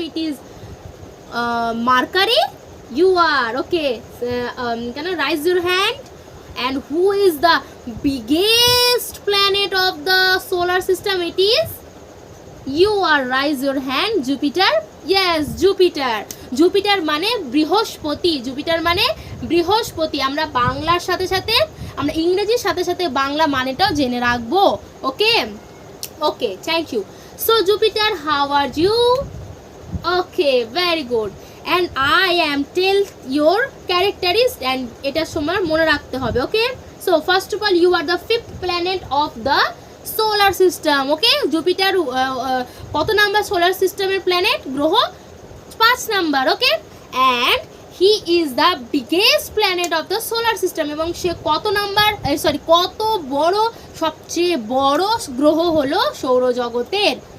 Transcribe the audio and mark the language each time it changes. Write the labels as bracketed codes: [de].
[en] It is Mercury. You are okay. Can you raise your hand? And who is the biggest planet of the solar system? It is, you are raise your hand. Jupiter. [bn] Yes, Jupiter মানে বৃহস্পতি। Jupiter মানে বৃহস্পতি। আমরা বাংলার সাথে সাথে আমরা ইংরেজির সাথে সাথে বাংলা মানেটাও জেনে রাখবো। [en] Okay, thank you. So Jupiter, how are you? Okay, very good. And I am tell your characteristics, and [bn] এটা সময় মনে রাখতে হবে। [en] Okay, so first of all, you are the fifth planet of the solar system. [bn] Okay, Jupiter কত number solar সিস্টেমের planet, গ্রহ? 5 number. Okay, [en] and he is the biggest planet of the solar system, [bn] এবং সে কত নাম্বার, কত বড়, সবচেয়ে বড় গ্রহ হলো সৌরজগতের।